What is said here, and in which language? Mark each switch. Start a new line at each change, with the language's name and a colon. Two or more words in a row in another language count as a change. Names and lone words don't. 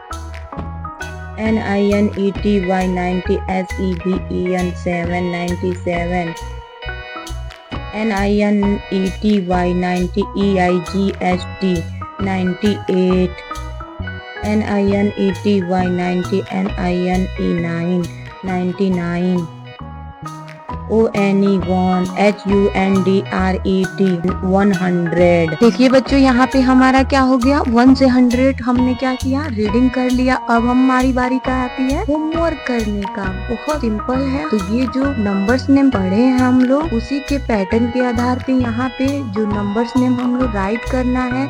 English: NINETY 90 SEVEN 797, NINETY 90 EIGST 98, NINETY 90 NINE 99, ONE 1 HUNDRET 100।
Hindi: देखिए बच्चों, यहाँ पे हमारा क्या हो गया, 1 से 100 हमने क्या किया, रीडिंग कर लिया। अब हमारी बारी का आती है होमवर्क करने का। बहुत सिंपल है। तो ये जो
English: numbers name
Hindi: पढ़े हैं हम लोग, उसी के पैटर्न के आधार पे यहाँ पे जो
English: numbers name
Hindi: हम लोग राइट करना है।